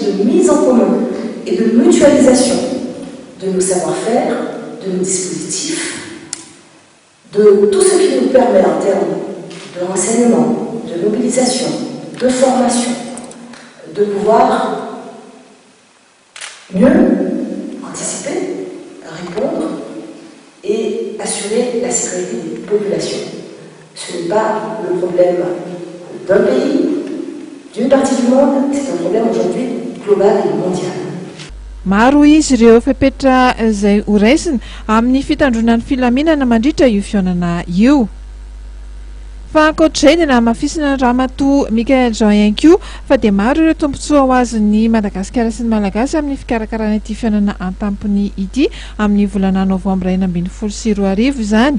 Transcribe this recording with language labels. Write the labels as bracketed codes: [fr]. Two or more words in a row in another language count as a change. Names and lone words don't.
[fr] de mise en commun et de mutualisation de nos savoir-faire, de nos dispositifs, de tout ce qui nous permet en termes de renseignement, de mobilisation, de formation, de pouvoir mieux anticiper, répondre et assurer la sécurité des populations. Ce n'est pas le problème d'un pays, d'une partie du monde, c'est un problème aujourd'hui global et mondial. [mg] Maro izy ireo fepetra izay horaisina amin'ny fitandronan'ny filaminana mandritra io fionana io. Fa ankoatr'izay dia namafisina ny Ramatoa Michael Jean ihany koa fa dia maro ireo tombontsoa ho azon'ny Madagasikara sy ny Malagasy amin'ny fikarakarana ity fionana an-tampony ity amin'ny volana Novambra 2024 izany.